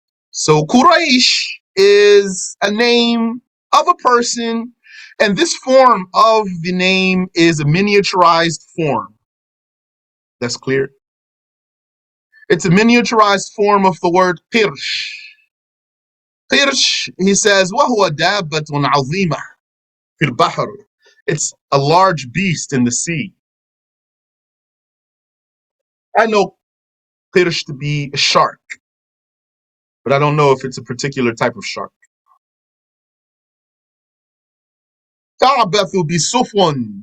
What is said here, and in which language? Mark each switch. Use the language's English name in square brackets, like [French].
[English] So Quraysh is a name of a person, and this form of the name is a miniaturized form. That's clear. It's a miniaturized form of the word Qirsh. Qirsh, he says, [Arabic] وَهُوَ دَابَّةٌ عَظِيمَةٌ فِي الْبَحْرِ. [English] It's a large beast in the sea. I know Qirsh to be a shark, but I don't know if it's a particular type of shark. [Arabic] تَعْبَثُ بِسُفُنٍ.